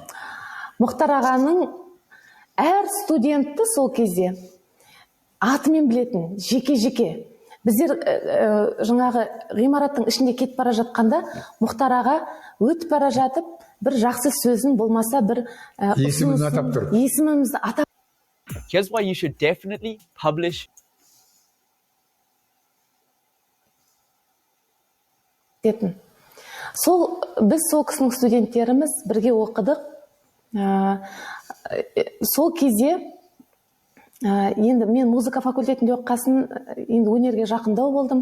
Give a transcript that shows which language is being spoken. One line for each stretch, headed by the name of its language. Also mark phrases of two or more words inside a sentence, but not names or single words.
Kazakh: Мұхтар ағаның әр студентті сол кезде атымен білетін, жеке-жеке. Біздер жаңағы ғимараттың ішінде кетіп бара жатқанда, Мұхтар аға өтіп бара жатып, бір жақсы сөзін болмаса бір есімін атап тұр. Есімімізді атап.
English: Here's why you should definitely publish.
Kazakh: Біз сол кісінің студенттеріміз бірге оқыдық. Сол кезде енді мен музыка факультетінде оққасын, енді өнерге жақындау болдым.